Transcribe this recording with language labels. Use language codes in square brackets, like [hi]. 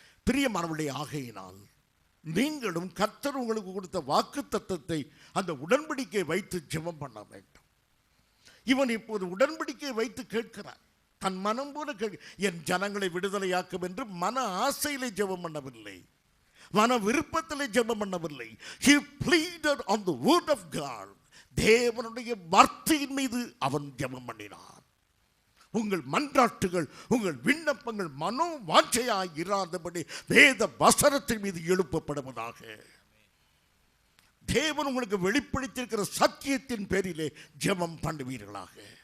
[ta] பிரியமானவர்களே, ஆகையினால் நீங்களும் கர்த்தர் உங்களுக்கு கொடுத்த வாக்குத்தத்தத்தை அந்த உடன்படிக்கை வைத்து ஜெபம் பண்ண வேண்டும். இவன் இப்போது உடன்படிக்கை வைத்து கேட்கிறார். தன் மனம் போல என் ஜனங்களை விடுதலையாக்கும் என்று மன ஆசையிலே ஜெபம் பண்ணவில்லை, மன விருப்பத்திலே ஜெபம் பண்ணவில்லை. [en] He pleaded on the word of God. [ta] தேவனுடைய வார்த்தையின் மீது அவன் ஜெபம் பண்ணினான். உங்கள் மன்றாட்டுகள், உங்கள் விண்ணப்பங்கள் மனோ வாஞ்சையாய் இராதபடி வேத வசனத்தின் மீது எழுப்பப்படுவதாக. தேவன் உங்களுக்கு வெளிப்படுத்தியிருக்கிற சத்தியத்தின் பேரிலே ஜெபம் பண்ணுவீர்களாக.